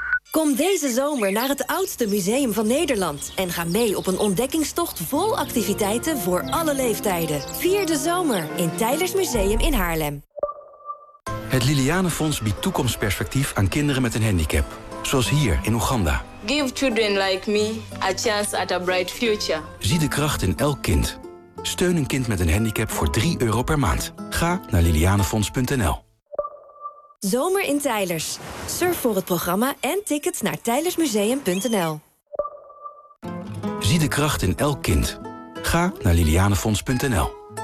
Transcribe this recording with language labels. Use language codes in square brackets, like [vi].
[nl] Kom deze zomer naar het oudste museum van Nederland en ga mee op een ontdekkingstocht vol activiteiten voor alle leeftijden. Vier de zomer in Tijlers Museum in Haarlem. Het Liliane Fonds biedt toekomstperspectief aan kinderen met een handicap. Zoals hier in Oeganda. [en] Give children like me a chance at a bright future. [nl] Zie de kracht in elk kind. Steun een kind met een handicap voor €3 per maand. Ga naar lilianefonds.nl. Zomer in Tijlers. Surf voor het programma en tickets naar tijlersmuseum.nl. Zie de kracht in elk kind. Ga naar lilianefonds.nl.